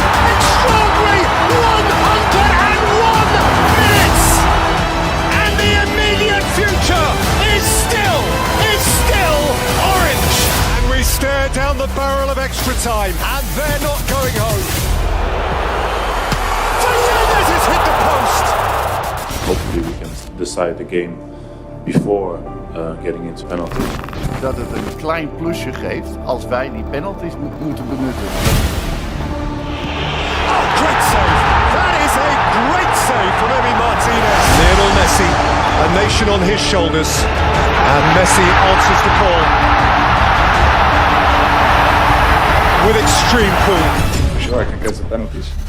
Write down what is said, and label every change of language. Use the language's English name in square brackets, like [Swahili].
[English] Extraordinary 101 minutes, and the immediate future is still orange. And we stare down the barrel of extra time, and they're not going home. Fernandez has hit the post. Hopefully we can decide the game before getting into penalties. [Dutch] Dat het een klein plusje geeft als wij die penalties moeten benutten. [English] Oh, great save! That is a great save from Emi Martinez. Lionel Messi, a nation on his shoulders, and Messi answers the call with extreme cool. For sure I can get the penalties.